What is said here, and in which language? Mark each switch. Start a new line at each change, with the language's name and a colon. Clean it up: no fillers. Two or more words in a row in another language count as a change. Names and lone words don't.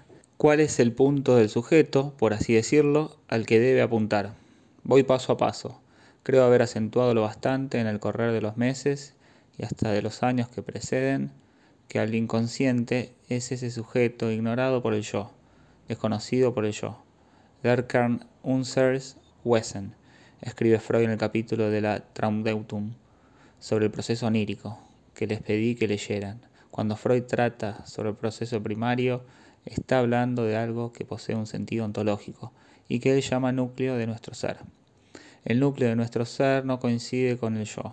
Spanish: ¿Cuál es el punto del sujeto, por así decirlo, al que debe apuntar? Voy paso a paso. Creo haber acentuado lo bastante en el correr de los meses y hasta de los años que preceden que al inconsciente es ese sujeto ignorado por el yo, desconocido por el yo.
German: Der Kern unseres Wesen,
Spanish: escribe Freud en el capítulo de la Traumdeutung sobre el proceso onírico, que les pedí que leyeran. Cuando Freud trata sobre el proceso primario, está hablando de algo que posee un sentido ontológico y que él llama núcleo de nuestro ser. El núcleo de nuestro ser no coincide con el yo.